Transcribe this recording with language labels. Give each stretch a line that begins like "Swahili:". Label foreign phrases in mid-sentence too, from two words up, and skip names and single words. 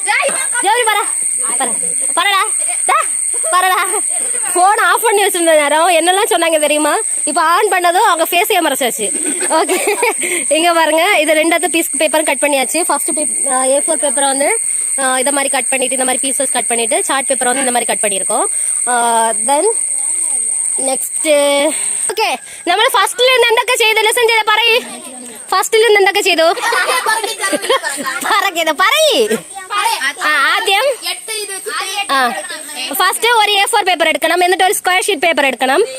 Tamil: பரடா
English: phone off
Tamil: பண்ணி வச்சிருந்த நேரம் என்னெல்லாம் சொன்னாங்க தெரியுமா? இப்போ ஆன் பண்ணதும் அவங்க ஃபேஸையே மறைச்சாச்சு. ஓகே, இங்கே பாருங்க, இது 2
English: piece paper
Tamil: கட் பண்ணியாச்சு.
English: first A4 paper
Tamil: வந்து இதை மாதிரி கட் பண்ணிட்டு, இந்த மாதிரி பீசஸ் கட் பண்ணிட்டு,
English: chart paper
Tamil: வந்து இந்த மாதிரி கட் பண்ணியிருக்கோம்.
English: then next okay,
Malayalam: നമ്മൾ ഫസ്റ്റിൽ നിന്ന് എന്തൊക്കെ ചെയ്തു? ലെസൺ ചെയ്ത പറയ്. ഫസ്റ്റിൽ നിന്ന് എന്തൊക്കെ ചെയ്തു? പറയ്. ആദ്യം ഫസ്റ്റ് ഒരു A4 പേപ്പർ എടുക്കണം, എന്നിട്ട് ഒരു
English: square sheet paper
Malayalam: എടുക്കണം.